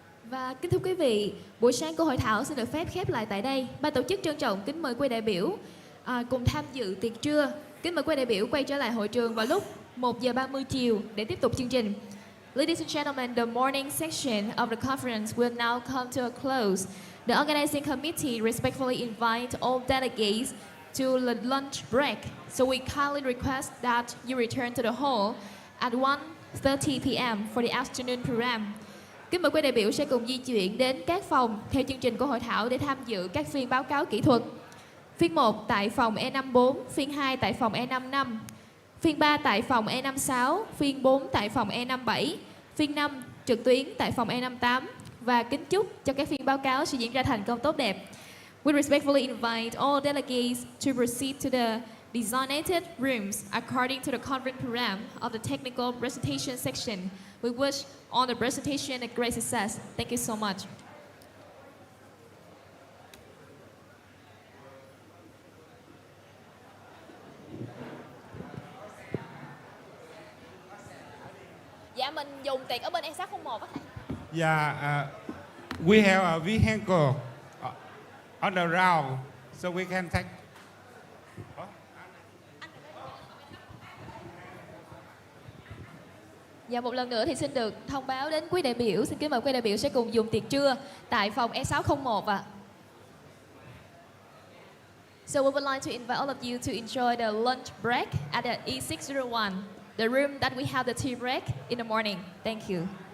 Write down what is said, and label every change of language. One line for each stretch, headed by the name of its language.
Vietnamese: Và kính thưa quý vị, buổi sáng của hội thảo xin được phép khép lại tại đây. Ban tổ chức trân trọng kính mời quý đại biểu cùng tham dự tiệc trưa. Kính mời quý đại biểu quay trở lại hội trường vào lúc 1 giờ 30 chiều để tiếp tục chương trình.
English: Ladies and gentlemen, the morning section of the conference will now come to a close. The organizing committee respectfully invite all delegates to the lunch break. So we kindly request that you return to the hall at 1:30 p.m. for the afternoon program.
Vietnamese: Kính mời quý đại biểu sẽ cùng di chuyển đến các phòng theo chương trình của hội thảo để tham dự các phiên báo cáo kỹ thuật. Phiên 1 tại phòng E54, phiên 2 tại phòng E55, phiên 3 tại phòng E56, phiên 4 tại phòng E57, phiên 5 trực tuyến tại phòng E58 và kính chúc cho các phiên báo cáo sẽ diễn ra thành công tốt đẹp.
English: We respectfully invite all delegates to proceed to the designated rooms according to the conference program of the technical presentation section. We wish all the presentation a great success. Thank you so much.
Vietnamese: Dạ mình dùng tiệc ở bên E601 á thầy.
English: Yeah, we have a vehicle on the route, so we can take.
Vietnamese: Dạ một lần nữa thì xin được thông báo đến quý đại biểu, xin kính mời quý đại biểu sẽ cùng dùng tiệc trưa tại phòng E601 ạ.
English: So we would like to invite all of you to enjoy the lunch break at the E601, the room that we have the tea break in the morning. Thank you.